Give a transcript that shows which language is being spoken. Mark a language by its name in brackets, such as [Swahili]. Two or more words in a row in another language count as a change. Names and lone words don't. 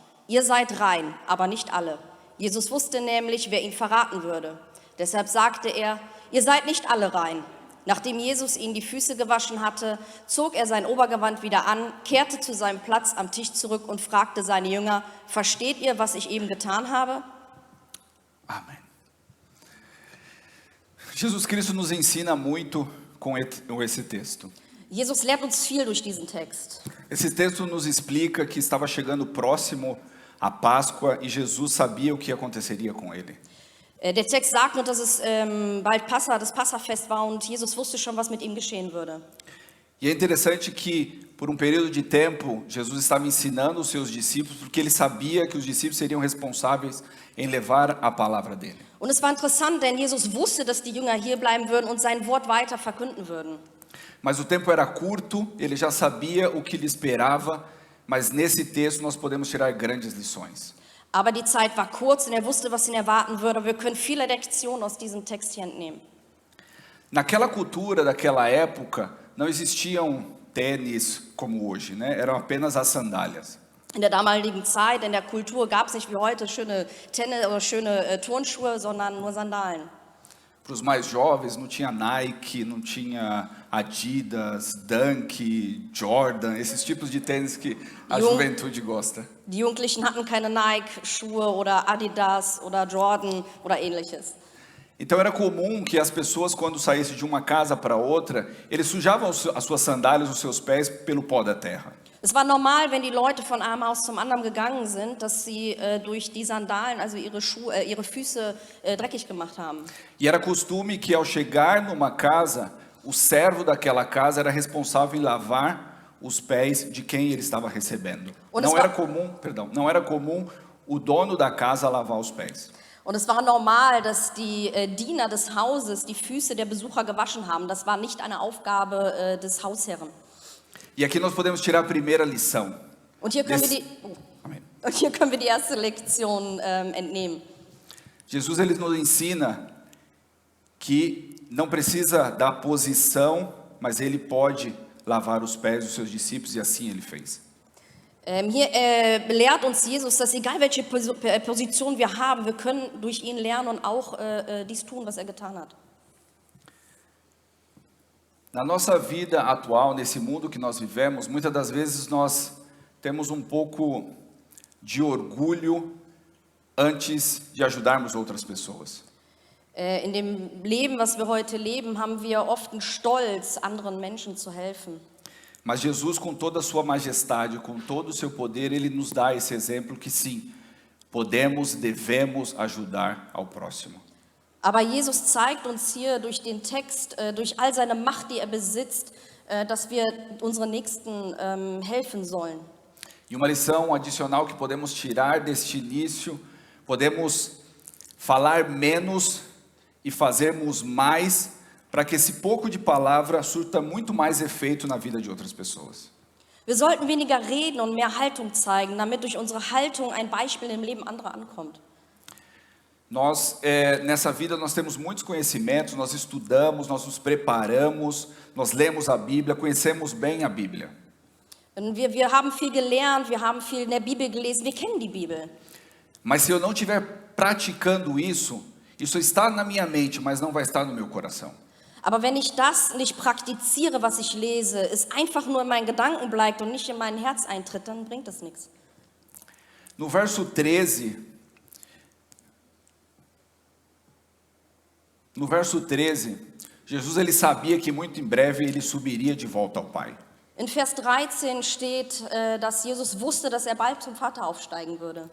[German] Ihr seid rein, aber nicht alle. Jesus wusste nämlich, wer ihn verraten würde. Deshalb sagte er, ihr seid nicht alle rein. Nachdem Jesus ihnen die Füße gewaschen hatte, zog er sein Obergewand wieder an, kehrte zu seinem Platz am Tisch zurück und fragte seine Jünger, versteht ihr, was ich eben getan habe? [Portuguese] Amém. Jesus Cristo nos ensina muito com esse texto. [German] Jesus lehrt uns viel durch diesen Text. [Portuguese] Esse texto nos explica que estava chegando próximo a Páscoa e Jesus sabia o que aconteceria com ele. [German] Der Text sagt nur, dass es bald das Passafest war und Jesus wusste schon, was mit ihm geschehen würde. [Portuguese] E é interessante que, por período de tempo, Jesus estava ensinando os seus discípulos, porque ele sabia que os discípulos seriam responsáveis em levar a palavra dele. [German] Und es war interessant, denn Jesus wusste, dass die Jünger hier bleiben würden und sein Wort weiter verkünden würden. [Portuguese] Mas o tempo era curto, ele já sabia o que lhe esperava, mas nesse texto nós podemos tirar grandes lições. [German] Aber die Zeit war kurz und er wusste, was ihn erwarten würde. Wir können viele Lektionen aus diesem Text hier entnehmen. [Portuguese] Naquela cultura daquela época, não existiam tênis como hoje, né? Eram apenas as sandálias. [German] In der damaligen Zeit, in der Kultur gab es nicht wie heute schöne Tennis oder schöne Turnschuhe, sondern nur Sandalen. [Portuguese] Para os mais jovens não tinha Nike, não tinha Adidas, Dunk, Jordan, esses tipos de tênis que a juventude gosta. [German] Die Jugendlichen hatten keine Nike-Schuhe oder Adidas oder Jordan oder ähnliches. [Portuguese] Então era comum que as pessoas, quando saíssem de uma casa para outra, eles sujavam as suas sandálias, os seus pés, pelo pó da terra. [German] Es war normal, wenn die Leute von einem Haus zum anderen gegangen sind, dass sie durch die Sandalen, also ihre Füße dreckig gemacht haben. [Portuguese] E era costume que ao chegar numa casa, o servo daquela casa era responsável em lavar os pés de quem ele estava recebendo. Não era comum o dono da casa lavar os pés. [German] Und es war normal, dass die Diener des Hauses die Füße der Besucher gewaschen haben. Das war nicht eine Aufgabe des Hausherren. [Portuguese] E aqui nós podemos tirar a primeira lição. [German] Und hier können wir die erste Lektion entnehmen. [Portuguese] Jesus ele nos ensina que não precisa da posição, mas ele pode lavar os pés dos seus discípulos e assim ele fez. [German] Hier lehrt uns Jesus, dass egal welche Position wir haben, wir können durch ihn lernen und auch dies tun, was er getan hat. [Portuguese] Na nossa vida atual, nesse mundo que nós vivemos, muitas das vezes nós temos pouco de orgulho antes de ajudarmos outras pessoas. [German] In dem Leben, was wir heute leben, haben wir oft einen Stolz, anderen Menschen zu helfen. [Portuguese] Mas Jesus, com toda a sua majestade, com todo o seu poder, ele nos dá esse exemplo que sim, podemos, devemos ajudar ao próximo. [German] Aber Jesus zeigt uns hier durch den Text, durch all seine Macht, die er besitzt, dass wir unseren Nächsten helfen sollen. [Portuguese] E uma lição adicional que podemos tirar deste início, podemos falar menos e fazermos mais, para que esse pouco de palavra surta muito mais efeito na vida de outras pessoas. [German] Wir sollten weniger reden und mehr Haltung zeigen, damit durch unsere Haltung ein Beispiel im Leben anderer ankommt. [Portuguese] Nós, nessa vida, nós temos muitos conhecimentos, nós estudamos, nós nos preparamos, nós lemos a Bíblia, conhecemos bem a Bíblia. [German] Wir haben viel gelernt, wir haben viel in der Bibel gelesen, wir kennen die Bibel. [Portuguese] Mas se eu não estiver praticando isso está na minha mente, mas não vai estar no meu coração. [German] Aber wenn ich das nicht praktiziere, was ich lese, es einfach nur in meinen Gedanken bleibt und nicht in mein Herz eintritt, dann bringt das nichts. [Portuguese] No verso 13, Jesus ele sabia que muito em breve ele subiria de volta ao Pai. [German] In Vers 13 steht, dass Jesus wusste, dass er bald zum Vater aufsteigen würde.